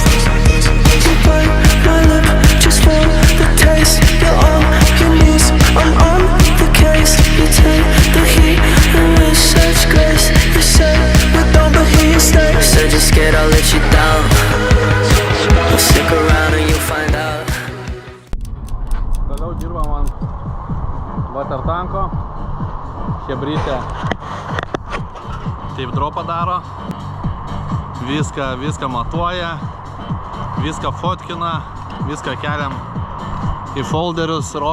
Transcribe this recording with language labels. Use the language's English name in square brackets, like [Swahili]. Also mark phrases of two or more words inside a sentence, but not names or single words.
[English] You bite my lip just for the taste. You're on your knees, I'm on the case. You take the heat and with such grace. You say we don't, but here you stay. You said you're scared I'll let you down. Well, stick around and you'll find out. [Lithuanian] Toliau dirbam ant watertanko. Chebrytė taip dropą daro. Viską matuoja. Viską fotkina. Viską keliam į folderius.